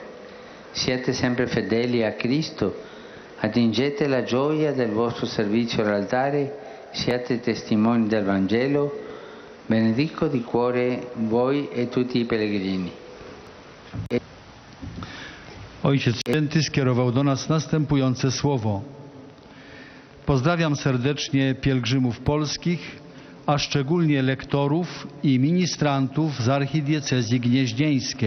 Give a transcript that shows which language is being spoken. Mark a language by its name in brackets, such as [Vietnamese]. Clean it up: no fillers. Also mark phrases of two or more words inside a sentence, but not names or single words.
[Italian] Siete sempre fedeli a Cristo, attingete la gioia del vostro servizio all'altare, siate testimoni del Vangelo, Benedico di cuore voi e tutti i pellegrini. [Polish] Ojciec Święty skierował do nas następujące słowo. Pozdrawiam serdecznie pielgrzymów polskich, a szczególnie lektorów i ministrantów z archidiecezji gnieźnieńskiej.